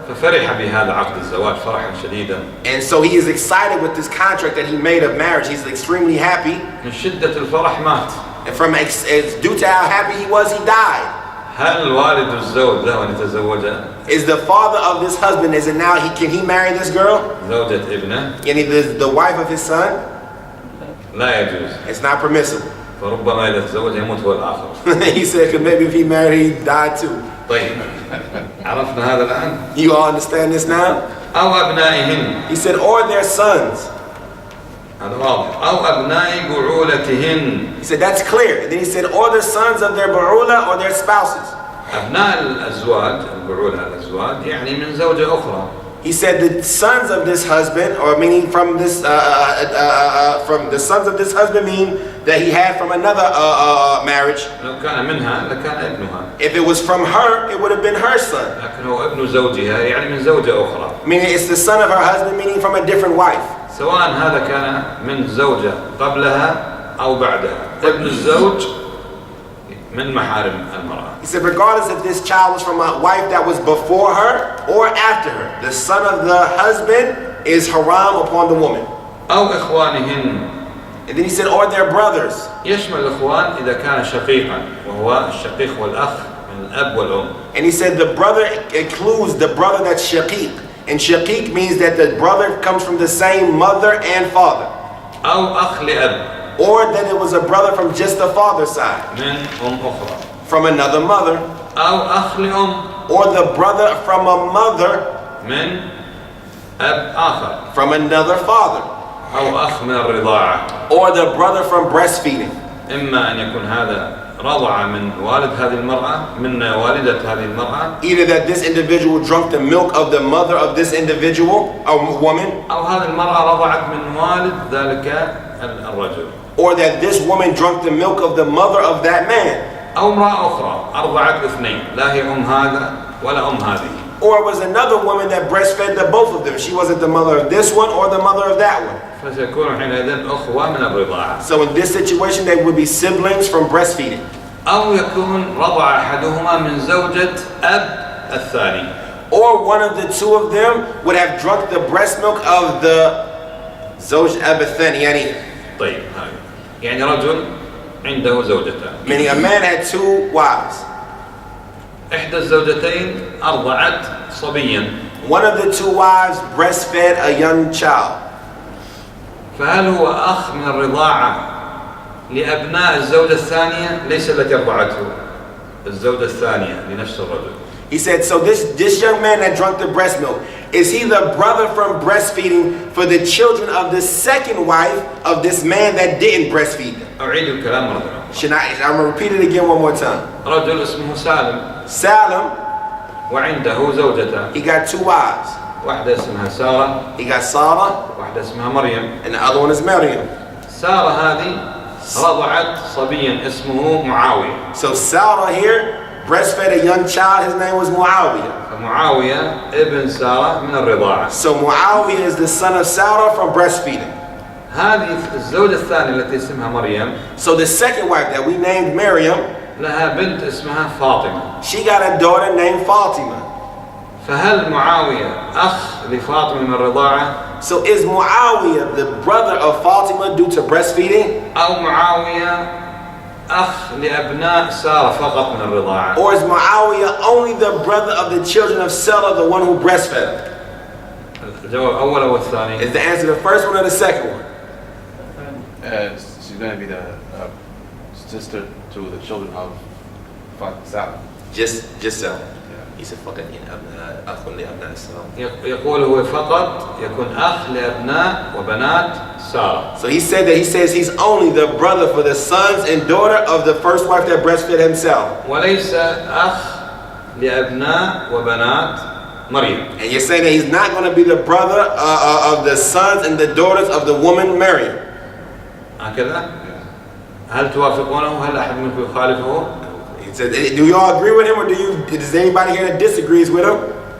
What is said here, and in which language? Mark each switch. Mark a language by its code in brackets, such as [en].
[ar] ففرح بهذا عقد الزواج فرحا شديدا. [en] and so he is excited with this contract that he made of marriage, he's extremely happy. [ar] من شدة الفرح مات. [en] And due to how happy he was, he died. [ar] هل والد الزوج له أن يتزوجها؟ [en] Is the father of this husband, is it now can he marry this girl? [ar] زوجة ابنه؟ [en] Yani the wife of his son? [ar] لا يجوز. [en] It's not permissible. [ar] فربما إذا تزوج يموت هو الآخر. [en] He said, because maybe if he married, he died too. [ar] طيب عرفنا هذا الآن؟ [en] You all understand this now? [ar] أو أبنائهن. [en] He said, or their sons. [ar] هذا واضح. أو أبناء بعولتهن. [en] He said, that's clear. And then he said, or the sons of their bu'ula or their spouses. [ar] أبناء الأزواج البعولة الأزواج يعني من زوجة أخرى. [en] He said the sons of this husband, or meaning from this, from the sons of this husband, mean that he had from another marriage. [ar] لو كان منها لكان ابنها. [en] If it was from her, it would have been her son. [ar] لكن هو ابن زوجها يعني من زوجة أخرى. [en] Meaning it's the son of her husband, meaning from a different wife. [ar] سواء هذا كان من زوجة قبلها أو بعدها. ابن الزوج من محارم المرأة. [en] He said regardless if this child was from a wife that was before her or after her, the son of the husband is haram upon the woman. [ar] أو إخوانهن. [en] And then he said, or their brothers. [ar] يشمل الإخوان إذا كان شقيقا وهو الشقيق والأخ من الأب والأم. [en] And he said the brother includes the brother that's shaqiq. And shaqiq means that the brother comes from the same mother and father. [ar] أو أخ لأب. [en] Or that it was a brother from just the father's side. [ar] من أخرى. [en] From another mother. [ar] أو أخ لأم. [en] Or the brother from a mother. [ar] من أب آخر. [en] From another father. [ar] أو أخ من الرضاعة. [en] Or the brother from breastfeeding. [ar] إما أن يكون هذا رضع من والد هذه المرأة من والدة هذه المرأة. [en] Either that this individual drank the milk of the mother of this individual, a woman. [ar] أو هذه المرأة رضعت من والد ذلك الرجل. [en] Or that this woman drank the milk of the mother of that man. [ar] أو امرأة أخرى أرضعت اثنين لا هي هذا ولا هذه. [en] Or it was another woman that breastfed the both of them. She wasn't the mother of this one or the mother of that one. [ar] فسيكون حينئذ أخوة من الرضاعة. [en] So in this situation they would be siblings from breastfeeding. [ar] أو يكون رضع أحدهما من زوجة أب الثاني. [en] Or one of the two of them would have drunk the breast milk of the [ar] زوج أب الثاني. طيب يعني رجل عنده زوجتان. [en] Meaning a man had two wives. [ar] إحدى الزوجتين أرضعت صبيا. [en] One of the two wives breastfed a young child. [ar] فهل هو أخ من الرضاعة لأبناء الزوجة الثانية ليس التي أرضعته؟ الزوجة الثانية لنفس الرجل. [en] He said, so this young man that drank the breast milk, is he the brother from breastfeeding for the children of the second wife of this man that didn't breastfeed them? [ar] أعيد الكلام مرة أخرى. [en] I'm going to repeat it again one more time. [ar] رجل اسمه سالم. [en] Salim, [ar] وعنده زوجتان. [en] he got two wives. [ar] واحدة اسمها سارة. [en] He got Sarah, [ar] واحدة اسمها مريم. [en] and the other one is Maryam. [ar] سارة هذه رضعت صبيا اسمه معاوية. [en] So Sarah here breastfed a young child, his name was Muawiyah. [ar] فمعاوية ابن سارة من الرضاعة. [en] So Muawiyah is the son of Sarah from breastfeeding. [ar] هذه الزوجة الثانية التي اسمها مريم. [en] So the second wife that we named Maryam, [ar] لها بنت اسمها فاطمة. [en] she got a daughter named Fatima. [ar] فهل معاوية أخ لفاطمة من الرضاعة؟ [en] So is Muawiyah the brother of Fatima due to breastfeeding? [ar] أو معاوية أخ لأبناء سارة فقط من الرضاعة؟ [en] Or is Muawiyah only the brother of the children of Sarah, the one who breastfed? [ar] الجواب الأول أو الثاني؟ [en] Is the answer the first one or the second one? She's going to be the sister to the children of Saalim. Just so. He said [ar] فقط أخ لأبناء سارة. يقول هو فقط يكون أخ لأبناء وبنات سارة. [en] So he says he's only the brother for the sons and daughter of the first wife that breastfed himself. [ar] وليس أخ لأبناء وبنات مريم. [en] And you're saying that he's not going to be the brother of the sons and the daughters of the woman Maryam. [ar] هكذا؟ هل توافقونه؟ هل أحد منكم يخالفه؟ [en] He said, do you all agree with him, or does anybody here that disagrees with him?